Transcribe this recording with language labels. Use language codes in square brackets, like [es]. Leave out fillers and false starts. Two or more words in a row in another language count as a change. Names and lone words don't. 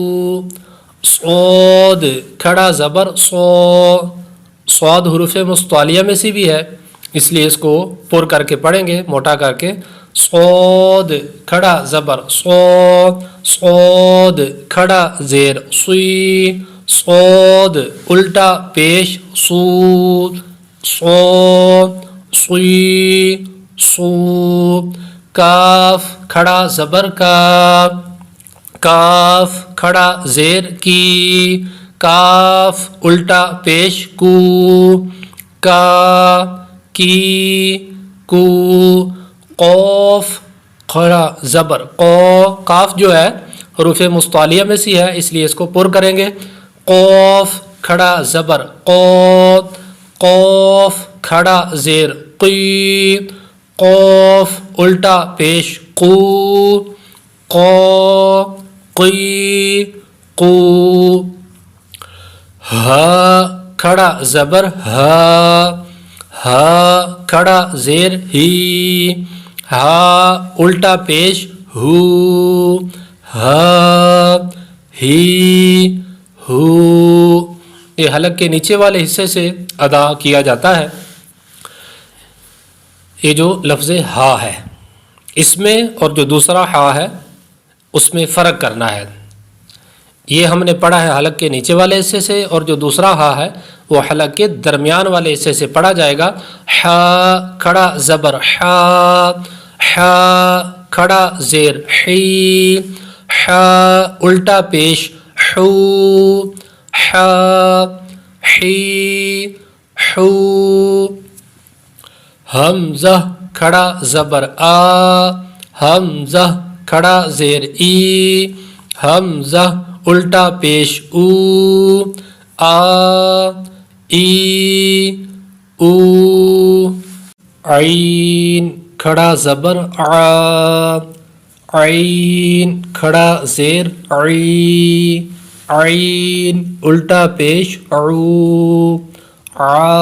[ur] صاد کھڑا زبر سو، صاد حروف مستعلیہ میں سے بھی ہے، اس لیے اس کو پر کر کے پڑھیں گے، موٹا کر کے۔ صاد کھڑا زبر صو، صاد کھڑا زیر صی صاد الٹا پیش صو صاد صی صو کاف کھڑا زبر کا کاف کھڑا زیر کی کاف الٹا پیش کو کا کی کو قوف کھڑا زبر قو کاف جو ہے حروف مستعلیہ میں سے ہے اس لیے اس کو پر کریں گے قوف کھڑا زبر قوت قوف کھڑا زیر قی قوف الٹا پیش قو قو قی قو ہا کھڑا زبر ہا ہا کھڑا زیر ہی ہا الٹا پیش ہو ہا ہی ہو یہ حلق کے نیچے والے حصے سے ادا کیا جاتا ہے یہ جو لفظ ہا ہے اس میں اور جو دوسرا ہا ہے اس میں فرق کرنا ہے یہ ہم نے پڑھا ہے حلق کے نیچے والے حصے سے اور جو دوسرا ہا ہے وہ حلق کے درمیان والے حصے سے پڑھا جائے گا ہا کھڑا زبر ہا ہا کھڑا زیر حی ہا الٹا پیش حو ہا حی حو حمزہ کھڑا زبر آ حمزہ کھڑا زیر ای حمزہ الٹا پیش او آ ای او عین کھڑا زبر آ عین کھڑا زیر عی عین الٹا پیش عو آ